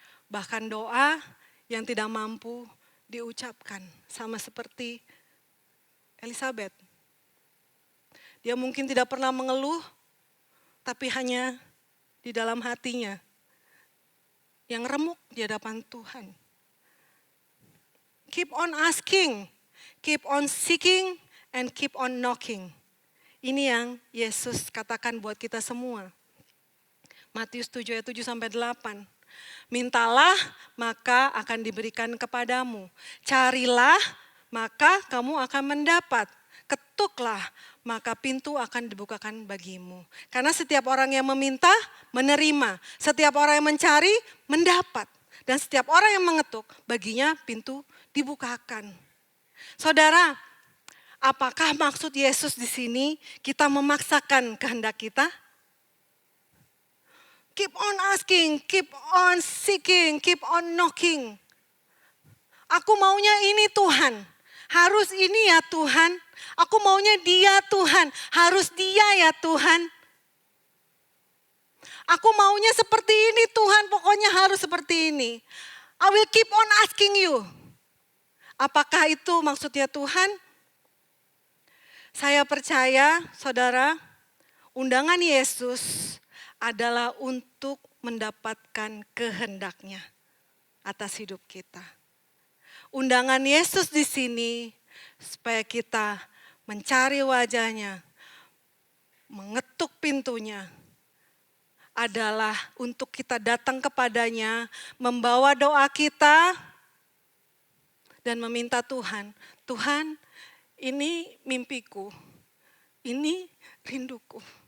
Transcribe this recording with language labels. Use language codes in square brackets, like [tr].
[id] Bahkan doa yang tidak mampu diucapkan. Sama seperti Elizabeth. Dia mungkin tidak pernah mengeluh, tapi hanya di dalam hatinya yang remuk di hadapan Tuhan. [en] Keep on asking, keep on seeking, and keep on knocking. [id] Ini yang Yesus katakan buat kita semua. Matius 7 ayat 7 sampai 8. Mintalah maka akan diberikan kepadamu. Carilah maka kamu akan mendapat. Ketuklah maka pintu akan dibukakan bagimu. Karena setiap orang yang meminta menerima. Setiap orang yang mencari mendapat. Dan setiap orang yang mengetuk baginya pintu dibukakan. Saudara, apakah maksud Yesus di sini kita memaksakan kehendak kita? [en] Keep on asking, keep on seeking, keep on knocking. [id] Aku maunya ini Tuhan, harus ini ya Tuhan. Aku maunya dia Tuhan, harus dia ya Tuhan. Aku maunya seperti ini Tuhan, pokoknya harus seperti ini. [en] I will keep on asking you. [id] Apakah itu maksudnya Tuhan? Saya percaya, saudara, undangan Yesus adalah untuk mendapatkan kehendaknya atas hidup kita. Undangan Yesus di sini supaya kita mencari wajahnya, mengetuk pintunya, adalah untuk kita datang kepadanya, membawa doa kita, dan meminta Tuhan, Tuhan, ini mimpiku, ini rinduku.